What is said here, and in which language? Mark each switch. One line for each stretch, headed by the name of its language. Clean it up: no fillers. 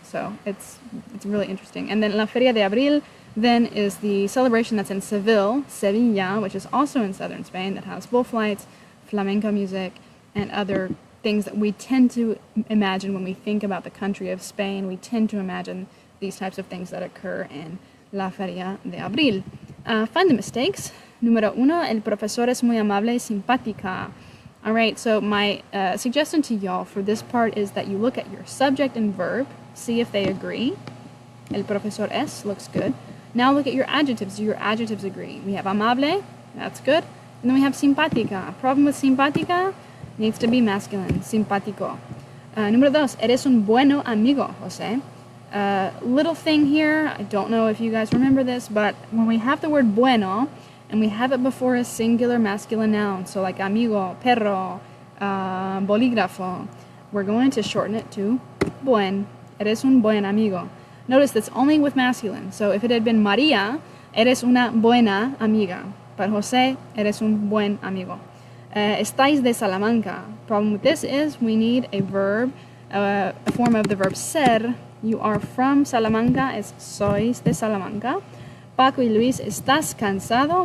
English: So it's really interesting. And then La Feria de Abril then is the celebration that's in Sevilla, which is also in southern Spain, that has bullfights, flamenco music, and other things that we tend to imagine when we think about the country of Spain. We tend to imagine these types of things that occur in La Feria de Abril. Find the mistakes.
Spanish: Número uno, el profesor es muy amable y simpática.
English: All right, so my suggestion to y'all for this part is that you look at your subject and verb, see if they agree.
Spanish: El profesor es
English: looks good. Now look at your adjectives. Do your adjectives agree? We have amable, that's good. And then we have simpática. Problem with simpática needs to be masculine, simpático.
Spanish: Número dos, eres un bueno amigo, Jose.
English: Little thing here, I don't know if you guys remember this, but when we have the word bueno, and we have it before a singular masculine noun, so like amigo, perro, bolígrafo, we're going to shorten it to buen.
Spanish: Eres un buen amigo.
English: Notice that's only with masculine. So if it had been María,
Spanish: eres una buena amiga. But José, eres un buen amigo. Estáis de Salamanca.
English: Problem with this is we need a verb, a form of the verb ser. You are from Salamanca is
Spanish: sois de Salamanca. Paco y Luis, ¿estás cansado?